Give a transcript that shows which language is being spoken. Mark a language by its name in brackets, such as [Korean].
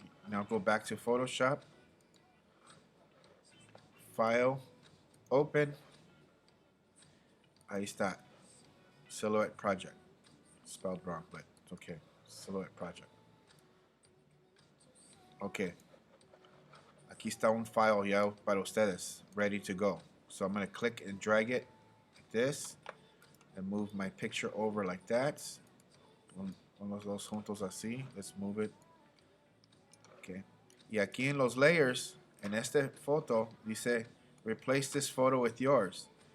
[English] Now go back to Photoshop. File. Open. [Spanish] Ahí está. [English] Silhouette Project. Spelled wrong, but it's okay. Silhouette Project. Okay. [Spanish] Aquí está un file ya para ustedes. [English] Ready to go. So I'm going to click and drag it like this. And move my picture over like that. [Spanish] Con los dos juntos así. [English] Let's move it. Okay. [Spanish] Y aquí en los layers, en esta foto, dice, [English] replace this photo with yours.